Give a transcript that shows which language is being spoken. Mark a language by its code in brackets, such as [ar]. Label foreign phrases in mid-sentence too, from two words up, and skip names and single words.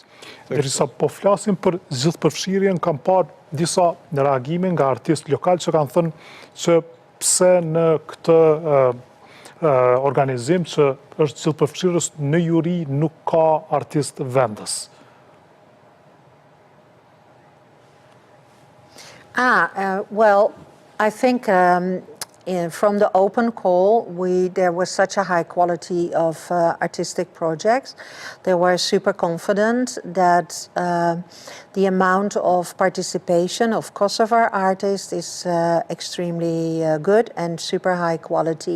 [sq] Derisa po flasim për gjithë përfshirjen, kam parë disa reagime nga artistë lokal që kanë thënë që pse në këtë organizim që është gjithë përfshirës në juri nuk ka artist vendës. [en] Well, I think from the open call, there was such a high quality of artistic projects. They were super confident that the amount of participation of Kosovar artists is extremely good and super high quality.